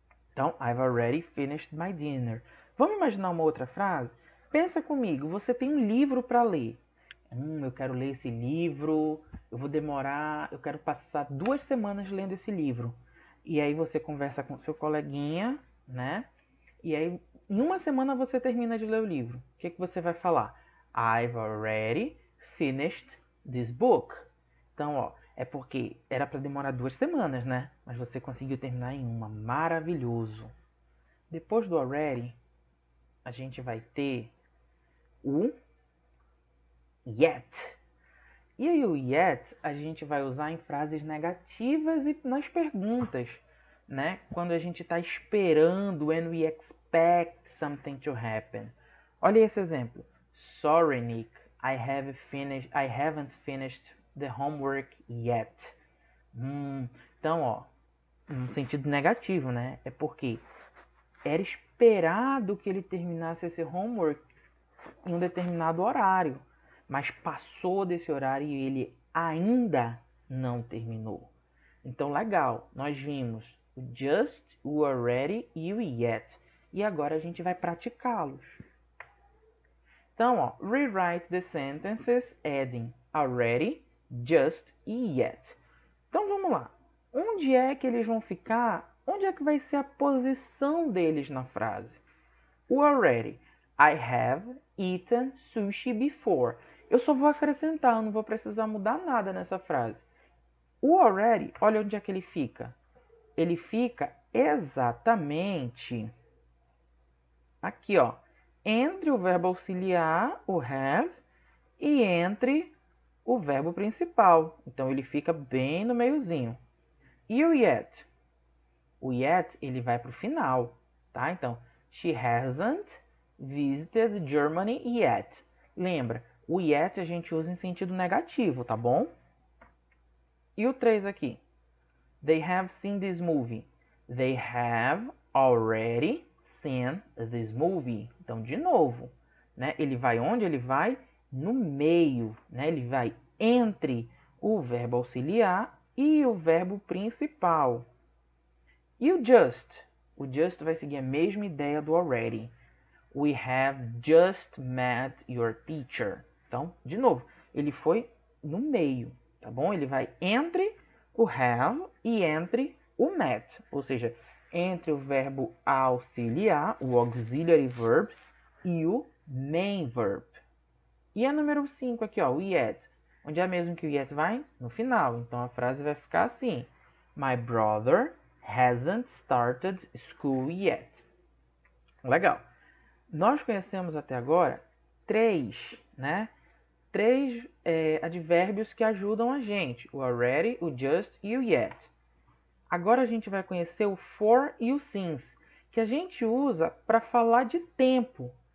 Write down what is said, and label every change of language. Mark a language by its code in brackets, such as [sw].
[en] Então, I've already finished my dinner. [pt] Vamos imaginar uma outra frase? Pensa comigo, você tem um livro para ler. Eu quero ler esse livro, eu quero passar 2 semanas lendo esse livro. E aí você conversa com seu coleguinha, né? E aí, em uma semana você termina de ler o livro. O que você vai falar? [en] I've already finished this book. [pt] Então, ó, é porque era para demorar 2 semanas, né? Mas você conseguiu terminar em uma. Maravilhoso. Depois do already, a gente vai ter o yet. E aí o yet a gente vai usar em frases negativas e nas perguntas, né? Quando a gente está esperando, [en] when we expect something to happen. [pt] Olha esse exemplo. [en] Sorry, Nick, I haven't finished the homework yet. [pt] Então, ó, um sentido negativo, né? É porque era esperado que ele terminasse esse homework em um determinado horário, mas passou desse horário e ele ainda não terminou. Então, legal, nós vimos o just, o already e o yet. E agora a gente vai praticá-los. Então, ó, [en] rewrite the sentences adding already, just e yet. [pt] Então, vamos lá. Onde é que eles vão ficar? Onde é que vai ser a posição deles na frase? O already. [en] I have eaten sushi before. [pt] Eu só vou acrescentar, eu não vou precisar mudar nada nessa frase. O already, olha onde é que ele fica. Ele fica exatamente aqui, ó, entre o verbo auxiliar, o have, e entre o verbo principal. Então ele fica bem no meiozinho. E o yet? O yet, ele vai para o final, tá? Então, [en] she hasn't visited Germany yet. [pt] Lembra, o yet a gente usa em sentido negativo, tá bom? E o 3 aqui? [en] They have seen this movie. They have already seen this movie. [pt] Então, de novo, né? Ele vai onde? Ele vai no meio, né? Ele vai entre o verbo auxiliar e o verbo principal. E o just? O just vai seguir a mesma ideia do already. [en] We have just met your teacher. [pt] Então, de novo, ele foi no meio, tá bom? Ele vai entre o have e entre o met. Ou seja, entre o verbo auxiliar, o auxiliary verb, e o main verb. E a número 5 aqui, ó, o yet. Onde é mesmo que o yet vai? No final. Então, a frase vai ficar assim. [en] My brother hasn't started school yet. [pt] Legal. Nós conhecemos até agora 3, né? 3 advérbios que ajudam a gente. O already, o just e o yet. Agora a gente vai conhecer o for e o since, que a gente usa para falar de tempo.